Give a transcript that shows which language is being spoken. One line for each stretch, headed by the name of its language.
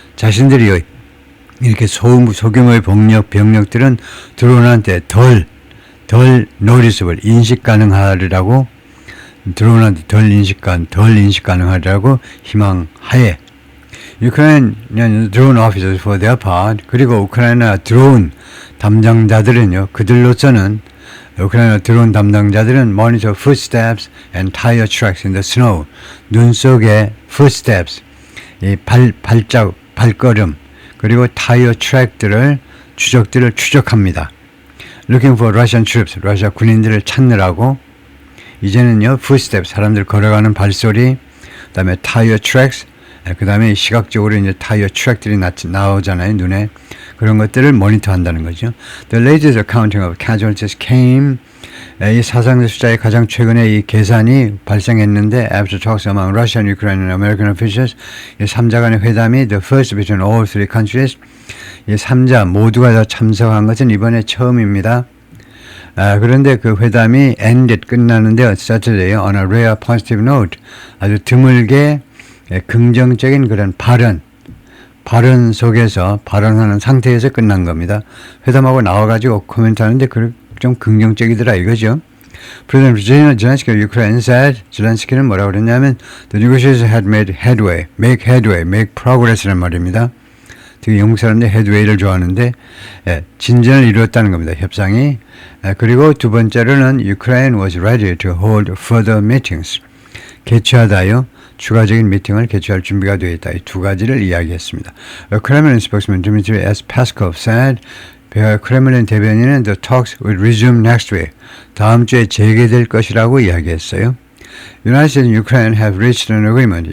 Korean: 자신들이 이렇게 소규모의 병력들은 드론한테 덜 noticeable, 인식 가능하리라고 드론한테 덜 인식 가능하리라고 희망하에
English: Ukrainian drone officers for their part.
Korean: 그리고 우크라이나 드론 담당자들은요, 우크라이나 드론 담당자들은
English: monitor footsteps and tire tracks in the snow.
Korean: 눈 속에 footsteps, 이 발걸음, 그리고 타이어 트랙들을 추적합니다.
English: Looking for Russian troops,
Korean: 러시아 군인들을 찾느라고 이제는요, footsteps, 사람들 걸어가는 발소리, 그다음에 tire tracks, 그다음에 시각적으로 이제 타이어 트랙들이 나오잖아요, 눈에. 그런 것들을 모니터한다는 거죠.
English: The latest accounting of casualties came.
Korean: 이 사상자 숫자의 가장 최근에 이 계산이 발생했는데
English: after talks among Russian, Ukrainian, and American officials,
Korean: 이 3자 간의 회담이
English: the first between all three countries.
Korean: 이 3자 모두가 다 참석한 것은 이번에 처음입니다. 그런데 그 회담이 끝나는데
English: Saturday on a rare positive note.
Korean: 아주 드물게 긍정적인 그런 발언 속에서 발언하는 상태에서 끝난 겁니다. 회담하고 나와가지고 코멘트하는데 좀 긍정적이더라 이거죠.
English: President Zelensky of Ukraine said,
Korean: 젤렌스키는 뭐라고 그랬냐면
English: the negotiations had made make progress라는 말입니다.
Korean: 되게 영국 사람들 headway를 좋아하는데 진전을 이루었다는 겁니다. 협상이. 그리고 두 번째로는
English: Ukraine was ready to hold further meetings.
Korean: 개최하다요. 추가적인 미팅을 개최할 준비가 되어 있다. 이 두 가지를 이야기했습니다.
English: Kremlin spokesman Dmitry S. Peskov said,
Korean: 크레물린 대변인은
English: the talks will resume next week.
Korean: 다음 주에 재개될 것이라고 이야기했어요.
English: United States and Ukraine have reached an agreement.